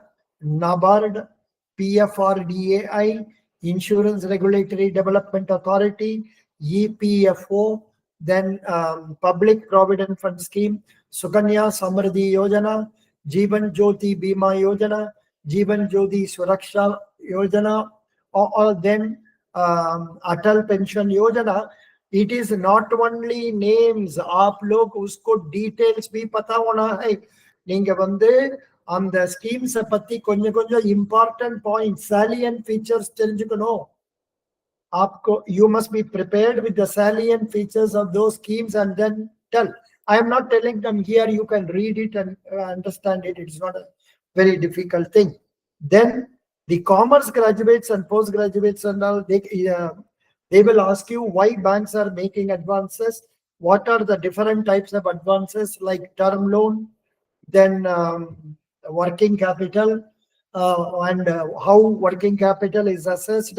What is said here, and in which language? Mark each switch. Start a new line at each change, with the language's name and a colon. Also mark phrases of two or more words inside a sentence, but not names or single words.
English: NABARD, PFRDAI, Insurance Regulatory Development Authority, EPFO, then Public Provident Fund Scheme, Sukanya Samriddhi Yojana, Jeevan Jyoti Bima Yojana, Jeevan Jyoti Suraksha Yojana, or then Atal Pension Yojana, it is not only names.
Hindi: आप लोग उसको details भी पता होना है.
Tamil: நீங்க வந்து அந்த schemes பத்தி கொஞ்சம் கொஞ்சம்
English: important points, salient features
Tamil: தெரிஞ்சுக்கணும்.
English: आपको, you must be prepared with the salient features of those schemes and then tell. I am not telling them here, you can read it and understand it. It's not a very difficult thing. Then the commerce graduates and postgraduates and all, they will ask you why banks are making advances, what are the different types of advances like term loan, then working capital, and how working capital is assessed.